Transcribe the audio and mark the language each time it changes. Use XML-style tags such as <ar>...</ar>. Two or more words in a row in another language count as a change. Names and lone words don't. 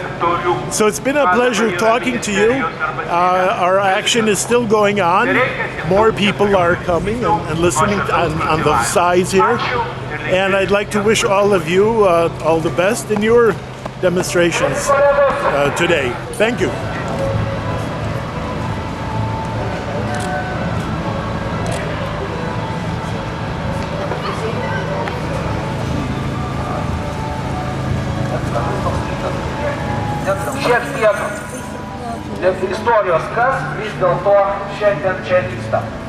<en>So it's been a pleasure talking to you. Our action is still going on. More people are coming and listening on the sides here. And I'd like to wish all of you all the best in your demonstrations today. Thank you.</en> <lt>Šiek tiek istorijos, kas vis dėlto šiandien čia vyksta.</lt>